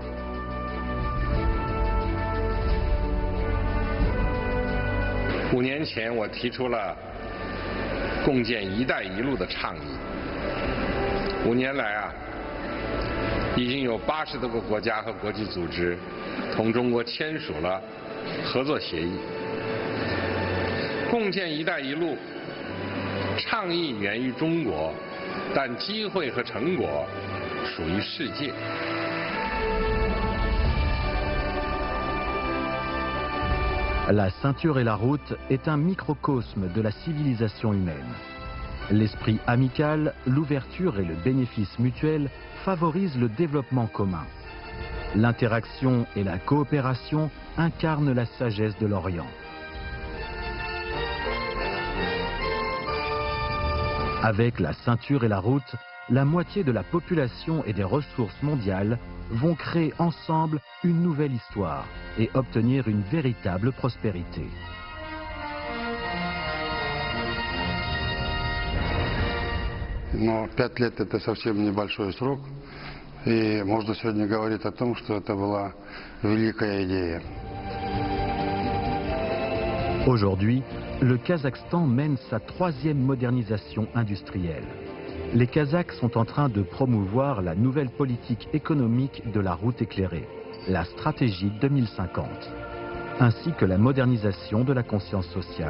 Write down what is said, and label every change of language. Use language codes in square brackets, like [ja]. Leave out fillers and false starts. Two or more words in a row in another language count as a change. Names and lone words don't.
[zh] 5 年前，我提出了共建“一带一路”的倡议。5年来已经有80多个国家和国际组织同中国签署了合作协议。共建“一带一路”倡议源于中国，但机会和成果属于世界。 [fr] La ceinture et la route est un microcosme de la civilisation humaine. L'esprit amical, l'ouverture et le bénéfice mutuel favorisent le développement commun. L'interaction et la coopération incarnent la sagesse de l'Orient. Avec la ceinture et la route, la moitié de la population et des ressources mondiales vont créer ensemble une nouvelle histoire et obtenir une véritable prospérité. [ru] Но 5 лет это совсем небольшой срок, и можно сегодня говорить о том, что это была великая идея. [fr] Aujourd'hui, le Kazakhstan mène sa 3e modernisation industrielle. Les Kazakhs sont en train de promouvoir la nouvelle politique économique de la route éclairée, la stratégie 2050, ainsi que la modernisation de la conscience sociale.